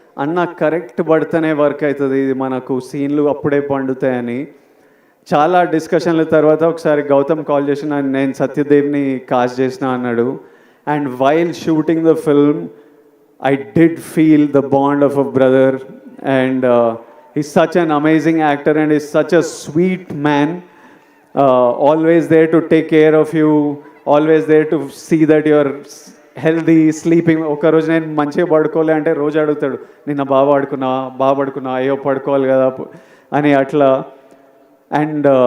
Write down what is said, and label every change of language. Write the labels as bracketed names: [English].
[Telugu] అన్న కరెక్ట్ పడితేనే వర్క్ అవుతుంది, ఇది మనకు సీన్లు అప్పుడే పండుతాయని చాలా డిస్కషన్ల తర్వాత ఒకసారి గౌతమ్ కాల్ చేసి నేను సత్యదేవ్ని కాస్ట్ చేసిన అన్నాడు. [English] And while shooting the film I did feel the bond of a brother. And he's such an amazing actor and he's such a sweet man, always there to take care of you, always there to see that you're healthy, sleeping. [Telugu] ఒక రోజు నేను మంచిగా పడుకోలే అంటే రోజు అడుగుతాడు, నిన్న బాగా పడుకున్నా అయ్యో పడుకోవాలి కదా అని అట్లా. అండ్